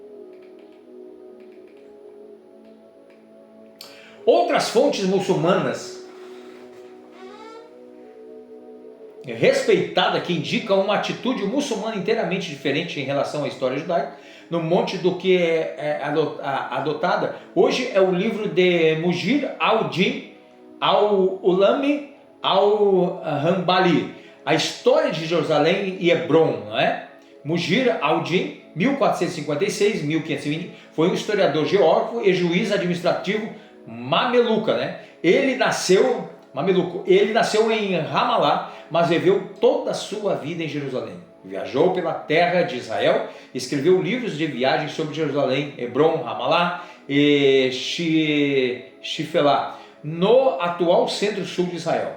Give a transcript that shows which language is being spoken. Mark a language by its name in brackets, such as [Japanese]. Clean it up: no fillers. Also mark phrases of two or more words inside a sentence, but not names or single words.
[Portuguese] Outras fontes muçulmanas respeitada que indicam uma atitude muçulmana inteiramente diferente em relação à história judaica, no monte do que é adotada hoje, é o livro de Mujir al-Din al-Ulami al-Hanbali, a história de Jerusalém e Hebron, não é? Mujir al-Din, 1456-1520, foi um historiador geógrafo e juiz administrativo mameluca, né? Ele nasceu mameluco. Ele nasceu em Ramalá, mas viveu toda a sua vida em Jerusalém. Viajou pela terra de Israel, escreveu livros de viagem sobre Jerusalém, Hebron, Ramalá e Shifelá, no atual centro-sul de Israel.